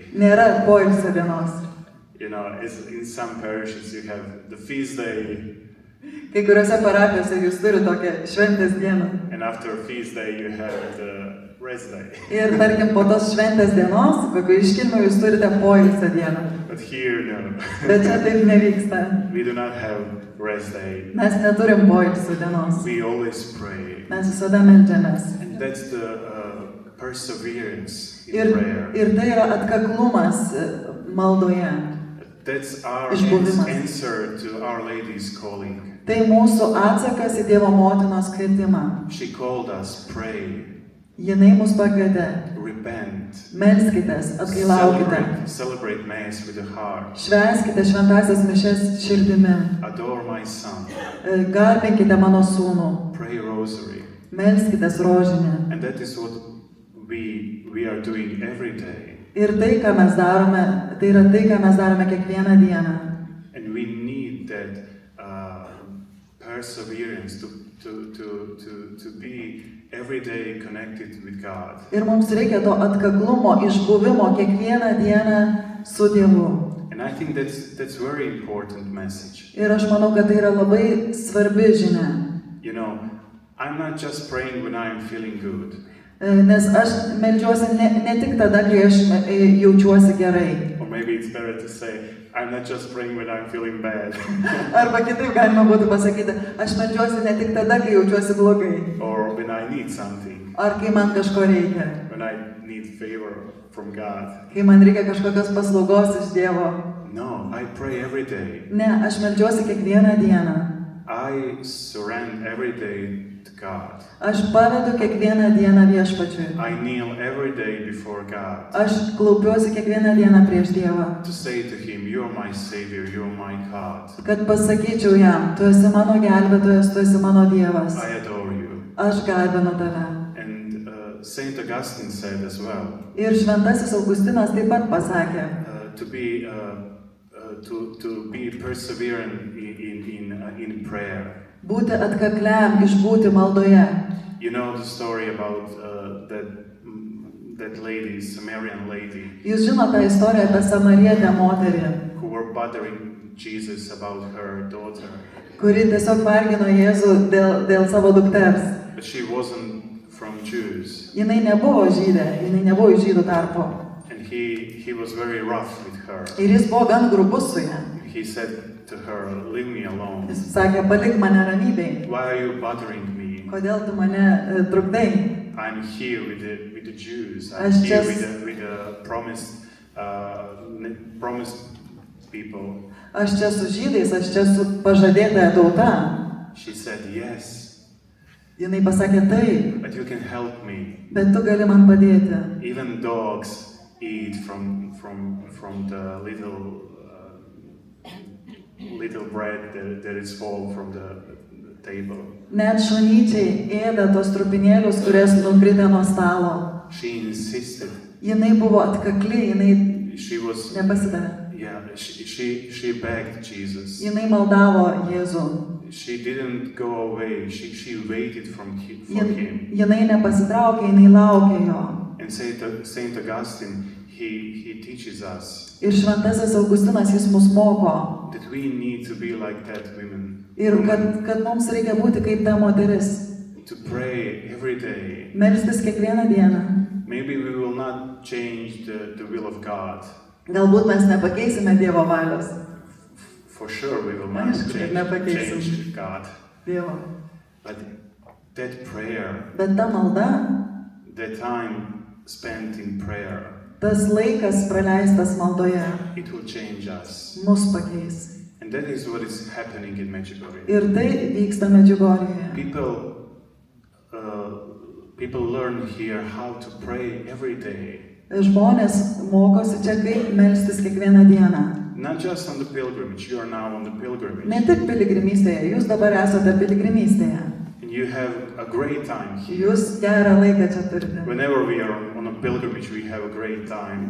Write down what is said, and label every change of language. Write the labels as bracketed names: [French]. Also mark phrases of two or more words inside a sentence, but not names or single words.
[Lithuanian] Nėra poilsio dienos. [English] You know, as in some parishes you have the feast day, [Lithuanian] Kai kuriuose parapijose jūs turite tokią šventės dieną. [English] and after feast day you have the rest day. [Lithuanian] Ir tarkim, po tos šventės dienos, kokiu iškilmiu, jūs turite poilsio dieną. [English] But here, no. [Lithuanian] Bet čia taip nevyksta. [English] We do not have rest day. [Lithuanian] Mes neturim poilsio dienos. [English] We always pray. [Lithuanian] Mes visada meldžiamės. [English] And that's the perseverance in prayer. [Lithuanian] Ir tai yra atkaklumas maldoje. [English] That's our [Lithuanian] Išbuvimas. [English] answer to Our Lady's calling. [Lithuanian] Tai mūsų atsakas į Dievo motinos kvietimą. [English] She called us, pray, [Lithuanian] Jinai mus pakvietė. [English] repent, [Lithuanian] Melskitės, atgailaukite. [English] celebrate Mass with a heart, [Lithuanian] Švęskite šventąsias mišias širdimi. [English] adore my Son, [Lithuanian] Garbinkite mano sūnų. [English] pray Rosary. [Lithuanian] Melskitės rožinę. [English] And that is what we are doing every day. [Lithuanian] Ir tai, ką mes darome, tai yra tai, ką mes darome kiekvieną dieną. [English] And we need that perseverance to be every day connected with God. [Lithuanian] Ir mums reikia to atkaklumo, išbuvimo kiekvieną dieną su Dievu. [English] And I think that's very important message. [Lithuanian] Ir aš manau, kad tai yra labai svarbi žinia. [English] You know, I'm not just praying when I'm feeling good. [Lithuanian] Nes aš meldžiuosi ne tik tada, kai aš jaučiuosi gerai. [English] Or maybe it's better to say, I'm not just praying when I'm feeling bad. [Lithuanian] Arba kitaip galima būtų pasakyti, aš meldžiuosi ne tik tada, kai jaučiuosi blogai. [English] Or when I need something. [Lithuanian] Ar kai man kažko reikia. [English] When I need favor from God. [Lithuanian] Kai man reikia kažkokios paslaugos iš Dievo. [English] No, I pray every day. [Lithuanian] Ne, aš meldžiuosi kiekvieną dieną. [English] I surrender every day to God. [Lithuanian] Aš pavedu kiekvieną dieną viešpačiui. [English] I kneel every day before God [Lithuanian] Aš klaupiuosi kiekvieną dieną prieš Dievą. [English] to say to Him, You're my Savior, You're my God. [Lithuanian] Kad pasakyčiau jam, tu esi mano gelbėtojas, tu esi mano Dievas. [English] I adore you. [Lithuanian] Aš garbinu tave. [English] And Saint Augustine said as well, [Lithuanian] Ir šventasis Augustinas taip pat pasakė, [English] to be perseverant in prayer. [Lithuanian] būti atkakliam, išbūti maldoje. [English] You know the story about that lady, Samaritan lady, [Lithuanian] Jūs žinote tą istoriją apie samarietę moterį, [English] who were bothering Jesus about her daughter. [Lithuanian] kuri tiesiog vargino Jėzų dėl savo dukters. [English] But she wasn't from Jews. [Lithuanian] Jinai nebuvo žydė, jinai nebuvo iš žydų tarpo. [English] And he was very rough with her. [Lithuanian] Ir jis buvo gan grubus su ja. [English] He said to her, leave me alone. [Lithuanian] Jis sakė, palik mane ramybėj. [English] Why are you bothering me? [Lithuanian] Kodėl tu mane trukdai? [English] I'm here with the Jews. I'm [Lithuanian] Aš [English] here [Lithuanian] čia- [English] with the promised people. [Lithuanian] Aš čia su žydais, aš čia su pažadėtąja tauta. [English] She said, yes, [Lithuanian] Jinai pasakė taip, [English] but you can help me. [Lithuanian] bet tu gali man padėti. [English] Even dogs eat from the little bread that is fall from the table. [Lithuanian] Net šunyčiai ėda tos trupinėlius, kurias nukritę nuo stalo. [English] She insisted. [Lithuanian] Jinai buvo atkakli, jinai [English] She was, [Lithuanian] nepasidavė. [English] yeah, she begged Jesus. [Lithuanian] Jinai maldavo Jėzų. [English] She didn't go away. She waited for him. [Lithuanian] Jinai nepasitraukė, jinai laukė jo. [English] And Saint Augustine, he teaches us [Lithuanian] Ir šventasis Augustinas jis mus moko. [English] that we need to be like that women. [Lithuanian] Ir kad mums reikia būti kaip ta moteris. [English] To pray every day. [Lithuanian] Melstis kiekvieną dieną. [English] Maybe we will not change the will of God. [Lithuanian] Galbūt mes nepakeisime Dievo valios. [English] For sure we will not [Lithuanian] Aišku, kad nepakeisim. [English] change God. [Lithuanian] Dievo. [English] But that prayer, [Lithuanian] Bet ta malda, [English] that time spent in prayer, [Lithuanian] tas laikas praleistas maldoje, [English] it will change us. [Lithuanian] mus pakeis. [English] And that is what is happening in Medjugorje. [Lithuanian] Ir tai vyksta Medžiugorjėje. [English] People learn here how to pray every day. [Lithuanian] Žmonės mokosi čia kaip melstis kiekvieną dieną. [English] Not just on the pilgrimage, you are now on the pilgrimage. [Lithuanian] Ne tik piligrimystėje, jūs dabar esate piligrimystėje. [English] And you have a great time here. [Lithuanian] Jūs gerą laiką čia turite. [English] Whenever we are on a pilgrimage, we have a great time.